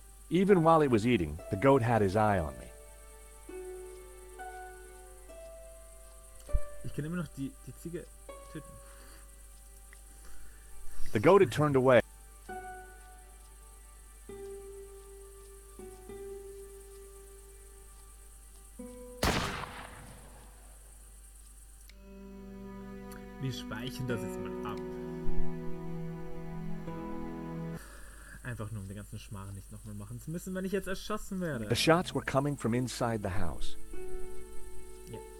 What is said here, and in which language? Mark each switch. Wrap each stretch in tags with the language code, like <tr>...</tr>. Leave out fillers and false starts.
<en>Even while he was eating, the goat had his eye on me.</en> <de>Ich kann immer noch die Ziege töten.</de> <en>The goat had turned away.</en> <de>Wir speichern das jetzt mal ab. Einfach nur, um den ganzen Schmarrn nicht nochmal machen zu müssen, wenn ich jetzt erschossen werde.</de> <en>The shots were coming from inside the house.</en> <de>Ja.</de>